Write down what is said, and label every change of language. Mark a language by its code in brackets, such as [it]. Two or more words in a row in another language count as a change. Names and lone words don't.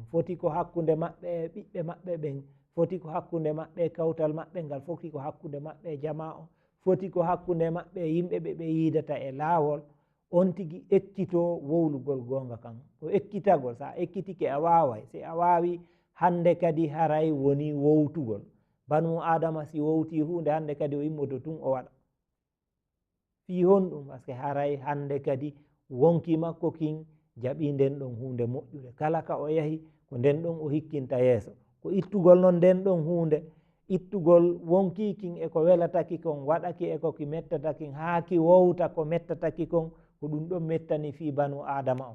[ff] foti ko hakkunde maɓɓe e ɓiɓɓe maɓɓe ɓen, foti ko hakkunde maɓɓe e kawtal maɓɓe ngal, foti ko hakkunde maɓɓe e jama o, foti ko hakkunde maɓɓe e yimɓe ɓe yidata e laawol. on tigi ekkito wowlugol gonga kan. o ekkitagol, sa ekkitike a waway, si a wawi hande kadi haray woni wowtugol. banu adama si wowti hunde hande kadi o immoto tun o waɗa. fi honɗum [fr] par ce que [ff] haray hande kadi wonki makko kin jaɓi nden ɗon hunde moƴƴude, kala ka o yahi ko nden ɗon o hikkinta yeeso, ko ittugol noon nden ɗon hunde, ittugol wonki kin e ko welataki kon waɗaki e ko ki mettatakin haa ki wowta ko mettataki kon, ko ɗum ɗon mettani fi banu adama o.